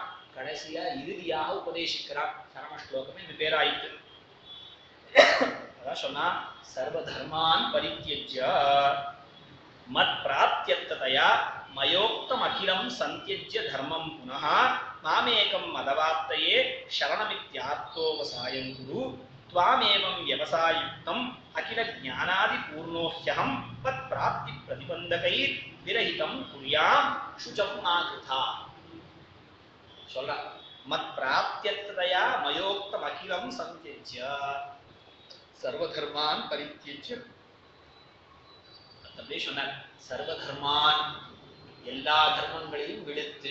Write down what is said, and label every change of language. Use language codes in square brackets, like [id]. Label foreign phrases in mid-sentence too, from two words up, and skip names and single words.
[ta] கடைசியா இறுதியாக உபதேசிக்கிறான். சரம ஸ்லோகம் என்று பேராயிற்று. அதான் சொன்னா [sa] सर्व धर्मान् परित्यज्य मत् प्राप्त्यर्थतया मयोक्तम् अखिलम् सन्त्यज्य धर्मम् पुनः मामेकम् मदवाप्तये शरणमित्यार्थोवसायम् कुरु त्वामेवं व्यवसायुक्तम् अखिल ज्ञानादि पूर्णोह्यहं तत् प्राप्ति प्रतिबंधकैः विरहितं कुर्यां शुचं नाकृथा சொல்ற मत् प्राप्त्यर्थतया मयोक्तम् अखिलम् सन्त्यज्य सर्वधर्मान् परित्यज्य [ta] அப்படியே சொன்னார் சர்வதர்மான் எல்லா தர்மங்களையும் விடுத்து